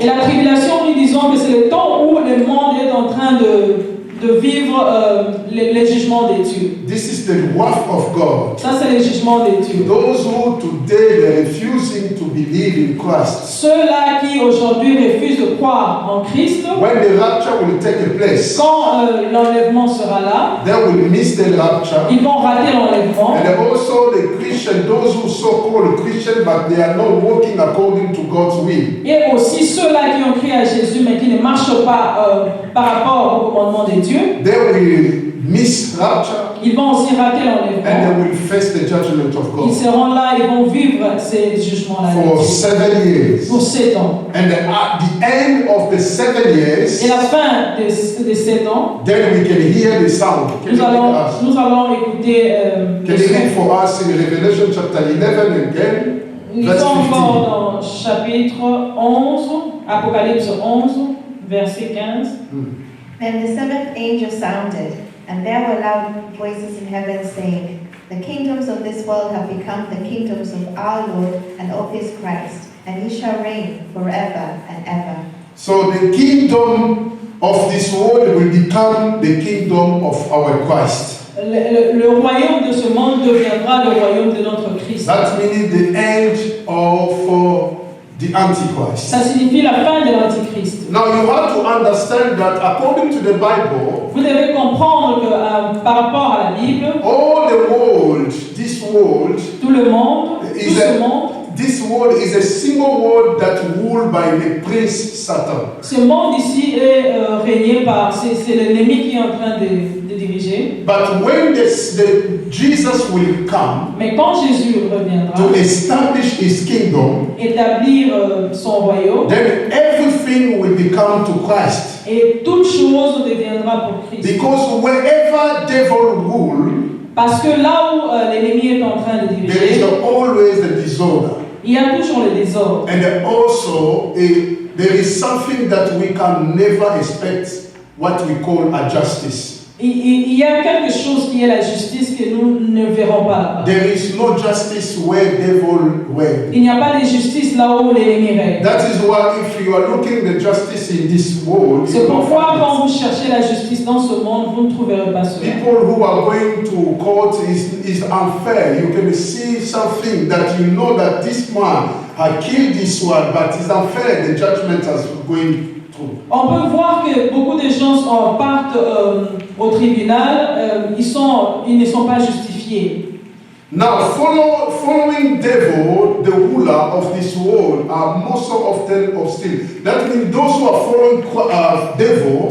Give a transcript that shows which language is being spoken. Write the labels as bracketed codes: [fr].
[fr] Et la tribulation, nous disons que c'est le temps où le monde est en train de vivre les jugements de Dieu. [en] This is the wrath of God. [fr] Ça, c'est le jugement de Dieu. [en] Those who today are refusing to believe in Christ. [fr] Ceux-là qui aujourd'hui refusent de croire en Christ, [en] When the rapture will take place, [fr] quand l'enlèvement sera là, [en] they will miss the rapture. [fr] ils vont rater l'enlèvement. [en] And also the Christian, those who so-called Christian, but they are not walking according to God's will. [fr] Et aussi ceux-là qui ont crié à Jésus mais qui ne marchent pas par rapport au commandement de Dieu, [en] They will miss rapture [fr] ils vont aussi rater [en] and they [fr] l'enlèvement. [en] will face the judgment of [fr] Ils [en] God [fr] seront là, ils vont vivre ces jugements-là de [en] for [fr] Dieu [en] 7 years. [fr] pour 7 ans. [en] And at the end of the 7 years, [fr] Et la fin de 7 ans, [en] then we can hear the sound. Can you read us? [fr] nous allons écouter [en] Can you read for us in Revelation chapter 11 again? [fr] Ils [en] Verse [fr] sont [en] 15. [fr] encore dans chapitre 11, Apocalypse 11, verset 15. [en] Then the seventh angel sounded, and there were loud voices in heaven saying, "The kingdoms of this world have become the kingdoms of our Lord and of his Christ, and he shall reign forever and ever." So the kingdom of this world will become the kingdom of our Christ. [fr] Le royaume de ce monde deviendra le royaume de notre Christ. [en] That means the end of the Antichrist. [fr] Ça signifie la fin de l'Antichrist. [en] Now you have to understand that according to the Bible, [fr] Vous devez comprendre que par rapport à la Bible, [en] all the world, this world, [fr] tout le monde, tout [en] Is [fr] ce [en] a- [fr] monde, [en] this world is a single world that ruled by the prince Satan. [fr] ce monde ici est régné par, c'est l'ennemi qui est en train de diriger. [en] But when Jesus will come [fr] Mais quand Jésus reviendra, [en] to establish his kingdom, [fr] établir son royaume, [en] then everything will become to Christ. [fr] et toute chose deviendra pour Christ. [en] Because wherever devil rule, [fr] Parce que là où l'ennemi est en train de [en] there is [fr] diriger, [en] always the disorder. [fr] il y a toujours le désordre. [en] And also, there is something that we can never expect, what we call a justice. [fr] Il y a quelque chose qui est la justice que nous ne verrons pas. [en] There is no justice where devil reigns. [fr] Il n'y a pas de justice là où l'ennemi règne. [en] That is why if you are looking the justice in this world, [fr] C'est pourquoi quand vous cherchez la justice dans ce monde, vous ne trouverez pas cela. [en] people who are going to court is unfair. You can see something that you know that this man had killed this one, but it's unfair. The judgment is going through. [fr] On peut voir que beaucoup de gens partent au tribunal, ils ne sont pas justifiés. [en] Now, following devil, the ruler of this world, are most often hostile. That means those who are following devil,